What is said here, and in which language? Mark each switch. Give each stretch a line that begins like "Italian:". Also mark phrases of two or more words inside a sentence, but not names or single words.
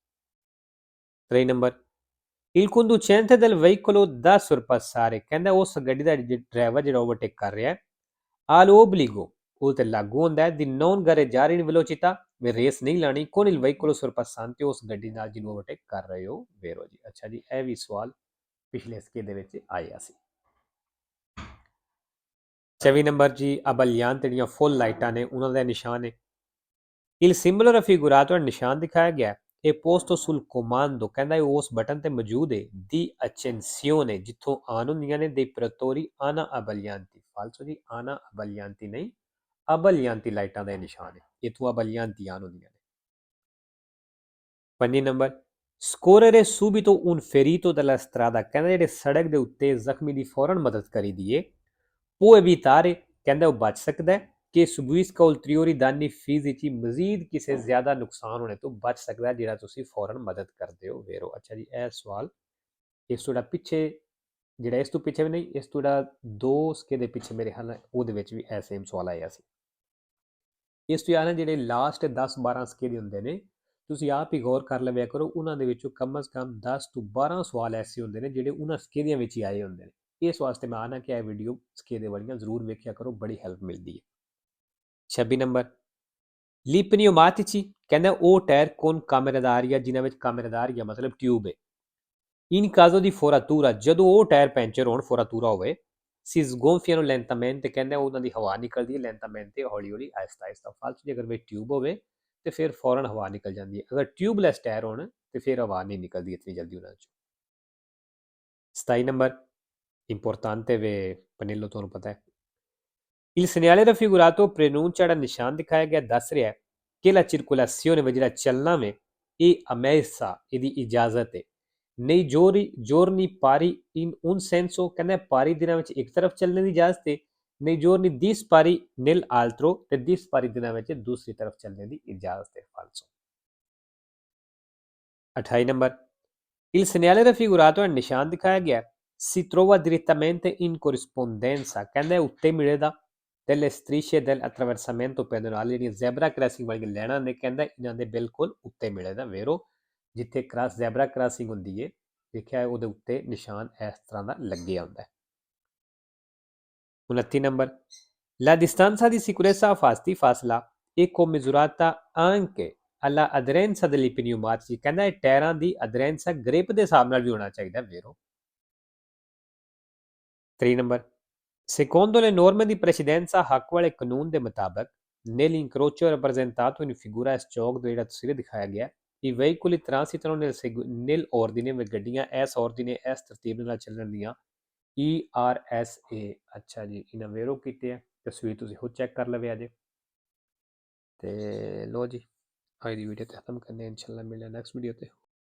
Punjabi: 3 ਨੰਬਰ
Italian: il conducente del veicolo da sorpassare
Punjabi: ਕਹਿੰਦਾ ਉਸ ਗੱਡੀ ਦਾ ਡਰਾਈਵਰ ਜਿਹੜਾ ਓਵਰਟੇਕ ਕਰ ਰਿਹਾ ਹੈ
Italian: ha l'obbligo
Punjabi: ਉਹ ਤੇ ਲਾਗੂ ਹੁੰਦਾ ਹੈ
Italian: di non gareggiare in velocità
Punjabi: ਵੀ ਰੇਸ ਨਹੀਂ ਲਾਣੀ
Italian: con il veicolo sorpassante
Punjabi: ਉਸ ਗੱਡੀ ਨਾਲ ਜਿਹਨੂੰ ਓਵਰਟੇਕ ਕਰ ਰਹੇ ਹੋ ਵੇਰੋ ਜੀ। ਅੱਛਾ ਜੀ ਇਹ ਵੀ ਸਵਾਲ ਪਿਛਲੇ ਸਕੇਲ ਦੇ ਵਿੱਚ ਆਇਆ ਸੀ। 24 ਨੰਬਰ ਜੀ ਅਬਲਿਆਨ ਜਿਹੜੀਆਂ ਫੁੱਲ ਲਾਈਟਾਂ ਨੇ ਉਹਨਾਂ ਦਾ ਨਿਸ਼ਾਨ ਹੈ
Italian: il simbolo raffigurato
Punjabi: ਨਿਸ਼ਾਨ ਦਿਖਾਇਆ ਗਿਆ ਇਹ
Italian: posto sul comando
Punjabi: ਕਹਿੰਦਾ ਇਹ ਉਸ ਬਟਨ ਤੇ ਮੌਜੂਦ ਹੈ
Italian: di accensione
Punjabi: ਜਿੱਥੋਂ ਆਨ ਹੁੰਦੀਆਂ ਨੇ
Italian: dei pretori ana abbaglianti
Punjabi: ਫਾਲਸੋ ਜੀ
Italian: ana abbaglianti
Punjabi: ਨਹੀਂ abbaglianti ਲਾਈਟਾਂ ਦਾ ਨਿਸ਼ਾਨ ਹੈ ਇਥੋਂ abbaglianti ਆਨ ਹੁੰਦੀਆਂ ਨੇ। 5 ਨੰਬਰ
Italian: scorrere subito un ferito dalla strada
Punjabi: ਕਹਿੰਦਾ ਜਿਹੜੇ ਸੜਕ ਦੇ ਉੱਤੇ ਜ਼ਖਮੀ ਦੀ ਫੌਰਨ ਮਦਦ ਕਰੀ ਦੀਏ
Italian: può evitare
Punjabi: ਕਹਿੰਦਾ ਉਹ ਬਚ ਸਕਦਾ ਹੈ ਕਿ
Italian: subisca ulteriori danni fisici
Punjabi: ਮਜ਼ੀਦ ਕਿਸੇ ਜ਼ਿਆਦਾ ਨੁਕਸਾਨ ਹੋਣੇ ਤੋਂ ਬਚ ਸਕਦਾ ਜਿਹੜਾ ਤੁਸੀਂ ਫੌਰਨ ਮਦਦ ਕਰਦੇ ਹੋ ਵੇਰੋ। ਅੱਛਾ ਜੀ ਇਹ ਸਵਾਲ ਇਸ ਤੋਂ ਪਿੱਛੇ ਜਿਹੜਾ ਇਸ ਤੋਂ ਪਿੱਛੇ ਵੀ ਨਹੀਂ ਇਸ ਤੋਂ 2 ਸਕੇ ਦੇ ਪਿੱਛੇ ਮੇਰੇ ਖਿਆਲ ਨਾਲ ਉਹਦੇ ਵਿੱਚ ਵੀ ਇਹ ਸੇਮ ਸਵਾਲ ਆਇਆ ਸੀ। ਇਸ ਤੋਂ ਇਲਾਵਾ ਜਿਹੜੇ ਲਾਸਟ 10-12 ਸਕੇਦੇ ਹੁੰਦੇ ਨੇ, ਤੁਸੀਂ ਆਪ ਹੀ ਗੌਰ ਕਰ ਲਵਿਆ ਕਰੋ, ਉਹਨਾਂ ਦੇ ਵਿੱਚੋਂ ਕਮ ਸੇ ਕਮ 10 ਤੋਂ 12 ਸਵਾਲ ਐਸੇ ਹੁੰਦੇ ਨੇ ਜਿਹੜੇ ਉਹਨਾਂ ਸਕੇਦਿਆਂ ਵਿੱਚ ਹੀ ਆਏ ਹੁੰਦੇ ਨੇ। ਇਸ ਵਾਸਤੇ ਮੈਂ ਆਖਣਾ ਕਿ ਇਹ ਵੀਡੀਓ ਸਕੇਦੇ ਵਾਲੀਆਂ ਜ਼ਰੂਰ ਵੇਖਿਆ ਕਰੋ, ਬੜੀ ਹੈਲਪ ਮਿਲਦੀ ਹੈ। 26 ਨੰਬਰ,
Italian: Gli pneumatici
Punjabi: ਕਹਿੰਦਾ ਉਹ ਟਾਇਰ
Italian: con camere d'aria
Punjabi: ਜਿਨ੍ਹਾਂ ਵਿੱਚ
Italian: camere d'aria
Punjabi: ਮਤਲਬ ਟਿਊਬ ਹੈ।
Italian: In caso di foratura
Punjabi: ਜਦੋਂ ਉਹ ਟਾਇਰ ਪੈਂਚਰ ਹੋਣ, foratura ਹੋਵੇ,
Italian: si sgonfiano lentamente
Punjabi: ਕਹਿੰਦਾ ਉਹਨਾਂ ਦੀ ਹਵਾ ਨਿਕਲਦੀ ਹੈ lentamente ਹੌਲੀ ਹੌਲੀ ਆਹਿਸਤਾ ਆਹਿਸਤਾ। ਫਾਲਤੂ ਜੇ ਅਗਰ ਵਿੱਚ ਟਿਊਬ ਹੋਵੇ ਤੇ ਫਿਰ ਫੌਰਨ ਹਵਾ ਨਿਕਲ ਜਾਂਦੀ ਹੈ, ਅਗਰ ਟਿਊਬਲੈਸ ਟਾਇਰ ਹੋਣ ਤੇ ਫਿਰ ਹਵਾ ਨਹੀਂ ਨਿਕਲਦੀ ਇਤਨੀ ਜਲਦੀ ਉਹਨਾਂ 'ਚੋਂ। 27 ਨੰਬਰ, importante ਵੇ ਪਨੇਲੋ, ਤੁਹਾਨੂੰ ਪਤਾ ਹੈ।
Italian: Il segnale raffigurato preannuncia
Punjabi: ਜਿਹੜਾ ਨਿਸ਼ਾਨ ਦਿਖਾਇਆ ਗਿਆ ਦੱਸ ਰਿਹਾ ਹੈ ਕਿ
Italian: la circolazione
Punjabi: ਵੇ ਜਿਹੜਾ ਚੱਲਣਾ ਵੇ ਇਹ ammessa, ਇਹਦੀ ਇਜਾਜ਼ਤ ਹੈ।
Italian: nei giorni pari in un senso
Punjabi: ਕਹਿੰਦਾ ਪਾਰੀ ਦਿਨਾਂ ਵਿੱਚ ਇੱਕ ਤਰਫ ਚੱਲਣ ਦੀ ਇਜਾਜ਼ਤ ਹੈ,
Italian: nei giorni dispari nell'altro
Punjabi: ਤੇ dispari ਦਿਨਾਂ ਵਿੱਚ ਦੂਸਰੀ ਤਰਫ ਚੱਲਣ ਦੀ ਇਜਾਜ਼ਤ ਹੈ। ਫਾਲਸੋ। 28 ਨੰਬਰ,
Italian: il segnale raffigurato
Punjabi: ਹੈ ਨਿਸ਼ਾਨ ਦਿਖਾਇਆ ਗਿਆ
Italian: si trova direttamente in corrispondenza
Punjabi: ਕਹਿੰਦਾ ਉੱਤੇ ਮਿਲੇਗਾ
Italian: delle strisce del attraversamento pedonale,
Punjabi: ਜਿਹੜੀਆਂ ਜ਼ੈਬਰਾ ਕ੍ਰਾਸਿੰਗ ਵਾਲੀਆਂ ਲਾਈਨਾਂ ਨੇ, ਕਹਿੰਦਾ ਇਹਨਾਂ ਦੇ ਬਿਲਕੁਲ ਉੱਤੇ ਮਿਲੇਗਾ। ਵੇਰੋ ਜਿੱਥੇ ਜ਼ੈਬਰਾ ਕ੍ਰਾਸਿੰਗ ਹੁੰਦੀ ਹੈ, ਦੇਖਿਆ ਉਹਦੇ ਉੱਤੇ ਨਿਸ਼ਾਨ ਇਸ ਤਰ੍ਹਾਂ ਦਾ ਲੱਗਿਆ ਹੁੰਦਾ ਹੈ। 29 ਨੰਬਰ,
Italian: la distanza di sicurezza a fasti
Punjabi: ਫਾਸਲਾ
Italian: è commisurata anche alla aderenza degli pneumatici
Punjabi: ਕਹਿੰਦਾ ਇਹ ਟਾਇਰਾਂ ਦੀ ਅਦਰੈਂਸ ਗ੍ਰਿਪ ਦੇ ਹਿਸਾਬ ਨਾਲ ਵੀ ਹੋਣਾ ਚਾਹੀਦਾ। ਵੇਰੋ 3 ਨੰਬਰ,
Italian: secondo le norme di precedenza
Punjabi: ਹੱਕ ਵਾਲੇ ਕਾਨੂੰਨ ਦੇ ਮੁਤਾਬਕ
Italian: nell'incrocio rappresentato in figura
Punjabi: ਇਸ ਚੌਕ ਦਾ ਜਿਹੜਾ ਤਸਵੀਰ ਦਿਖਾਇਆ ਗਿਆ,
Italian: i veicoli transitano nell'ordine
Punjabi: ਗੱਡੀਆਂ ਇਸ ordine ਇਸ ਤਰਤੀਬ ਨਾਲ ਚੱਲਣ ਦੀਆਂ ERSA। ਅੱਛਾ ਜੀ, ਇਹਨਾਂ ਵੇਰੋ ਕੀਤੇ ਆ, ਤਸਵੀਰ ਤੁਸੀਂ ਖੁਦ ਚੈੱਕ ਕਰ ਲਵੇ ਅਜੇ। ਤੇ ਲੋ ਜੀ, ਅੱਜ ਦੀ ਵੀਡੀਓ ਤੇ ਖਤਮ ਕਰਨੇ, ਇਨਸ਼ਾਅੱਲਾ ਮਿਲਣਾ ਨੈਕਸਟ ਵੀਡੀਓ ਤੇ।